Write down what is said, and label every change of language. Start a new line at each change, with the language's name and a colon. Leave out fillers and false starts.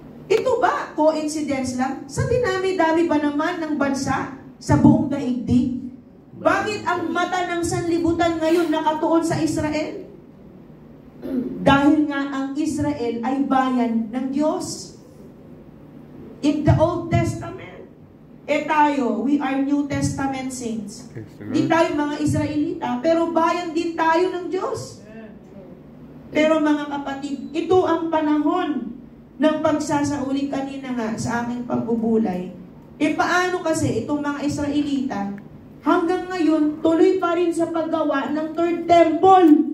Filipino: Ito ba coincidence lang? Sa dinami-dami ba naman ng bansa sa buong daigdig? Bakit ang mata ng sanlibutan ngayon nakatuon sa Israel? Dahil nga ang Israel ay bayan ng Diyos.
English: In the Old Testament, tayo, we are New Testament saints.
Filipino: Di tayo mga Israelita, pero bayan din tayo ng Diyos. Pero mga kapatid, ito ang panahon ng pagsasauli. Kanina nga sa aking pagbubulay. Paano kasi itong mga Israelita, hanggang ngayon, tuloy pa rin sa paggawa ng third temple.